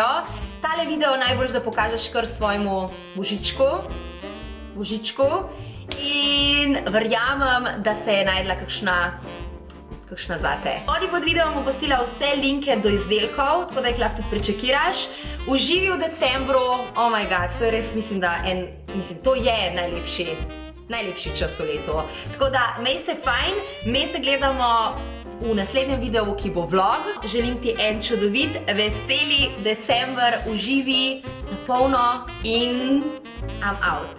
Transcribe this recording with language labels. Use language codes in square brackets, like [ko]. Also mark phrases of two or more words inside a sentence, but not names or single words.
[sl] Tale video najbolj, da pokažeš kar svojemu božičku. In verjamem, da se je najdla kakšna zate. Spodaj pod videom bom postila vse linke do izdelkov, tako da jih lahko tudi prečekiraš. Uživi v decembru, [en] oh my god, [sl] to je res, mislim, to je najlepši čas v letu. Tako da, mej se fajn, mej se gledamo v naslednjem videu, ki bo vlog. Želim ti en čudovit, veseli december, uživi na polno in [en] I'm out.